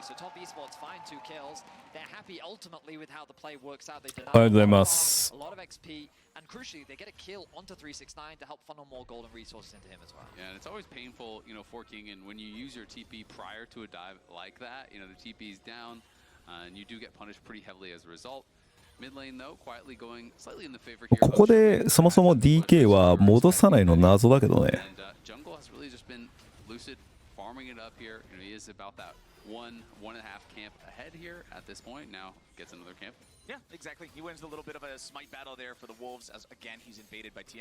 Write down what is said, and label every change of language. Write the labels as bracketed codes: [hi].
[en] So Top Esports find 2 kills. They're happy ultimately with how the play works out. They deny a lot of XP, and crucially, they get a kill onto 369 to help funnel more golden resources into him as well. Yeah, and it's always painful, you know, for Kingen when you use your TP prior to a dive like that. You know, the TP's down, and you do get punished pretty heavily as a result. Mid lane though, quietly going slightly in the favor here. [ja] ここでそもそも DK は戻さないの謎だけどね。 [en] Jungle has really just been lucid farming it up here. You know, he is about that 1.5 camp ahead here at this point. Now gets another camp. Yeah, exactly. He wins a little bit of a smite battle there for the Wolves as again he's invaded by TM.